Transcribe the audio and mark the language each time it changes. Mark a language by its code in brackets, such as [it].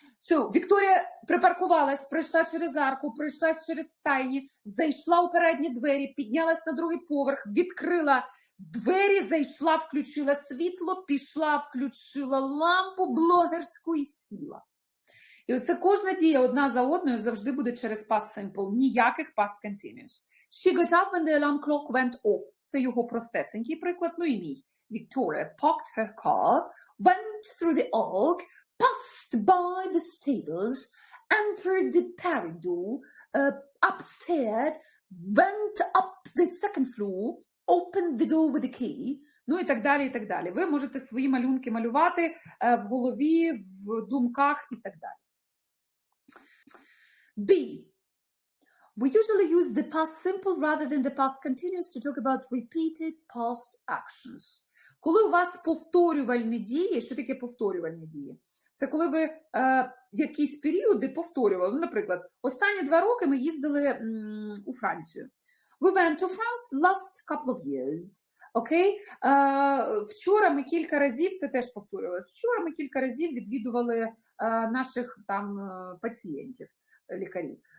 [uk] Вікторія припаркувалась, пройшла через арку, пройшла через стайні, зайшла у передні двері, піднялась на другий поверх, відкрила двері, зайшла, включила світло, пішла, включила лампу блогерську і сіла. І оце кожна дія одна за одною завжди буде через past simple, ніяких past continuous. [en] She got up when the alarm clock went off. [uk] Це його простесенький приклад, ну і мій. [en] Victoria parked her car, went through the ark, passed by the stables, entered the parry door, upstairs, went up the second floor, opened the door with a key, [uk] ну і так далі, [en] і так далі. [uk] Ви можете свої малюнки малювати в голові, в думках і так далі. B. [en] We usually use the past simple rather than the past continuous to talk about repeated past actions. [uk] Коли у вас повторювальні дії, що таке повторювальні дії? Це коли ви якісь періоди повторювали. Наприклад, останні 2 роки ми їздили у Францію. [en] We went to France last couple of years. [uk] Окей? Вчора ми кілька разів, це теж повторювалося, вчора ми кілька разів відвідували наших там пацієнтів, лікарів.